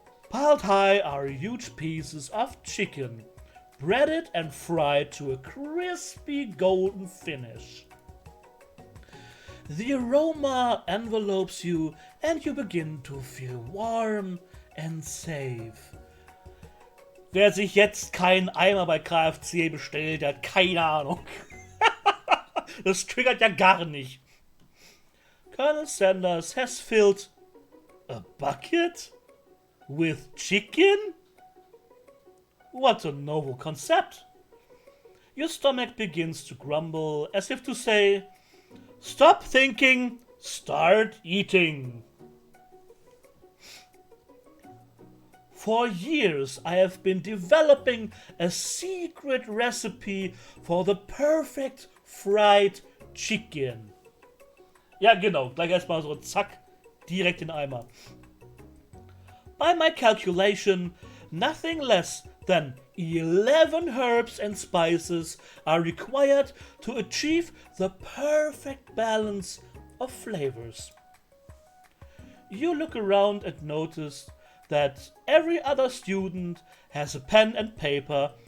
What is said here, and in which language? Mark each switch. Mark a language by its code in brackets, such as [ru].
[en] Piled high are huge pieces of chicken, breaded and fried to a crispy golden finish. The aroma envelopes you and you begin to feel warm and safe. [de] Wer sich jetzt keinen Eimer bei KFC bestellt, der hat keine Ahnung. Das triggert ja gar nicht. [en] Colonel Sanders has filled a bucket with chicken? What a novel concept. Your stomach begins to grumble as if to say, stop thinking, start eating. For years I have been developing a secret recipe for the perfect fried chicken. [de] Ja, genau, gleich erstmal so zack, direkt in den Eimer. [en] By my calculation, nothing less than 11 herbs and spices are required to achieve the perfect balance of flavors. You look around and notice that every other student has a pen and paper